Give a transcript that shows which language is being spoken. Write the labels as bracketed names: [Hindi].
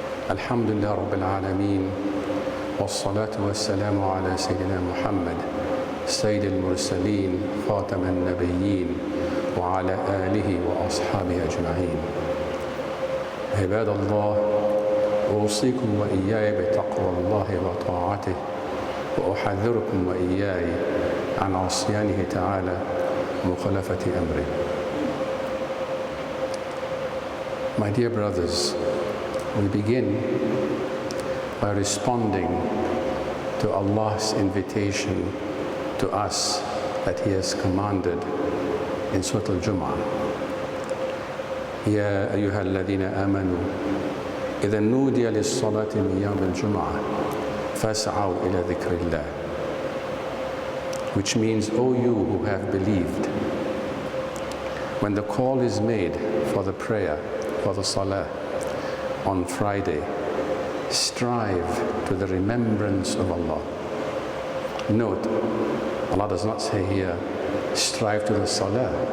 [Arabic] الحمد لله رب العالمين، والصلاة والسلام على سيدنا محمد سيد المرسلين خاتم النبيين وعلى آله وأصحابه أجمعين. عباد الله، أوصيكم وإياي بتقوى الله وطاعته، وأحذركم وإياي عن عصيانه تعالى مخالفة أمره. [English] My dear brothers, we begin by responding to Allah's invitation to us that He has commanded in Surah Al-Jum'ah. [Arabic] يا أيها الذين آمنوا إذا نودي للصلاة من يوم الجمعة فاسعوا إلى ذكر الله. [English] Which means, O you who have believed, when the call is made for the prayer, for the salah on Friday, strive to the remembrance of Allah. Note, Allah does not say here, strive to the salah.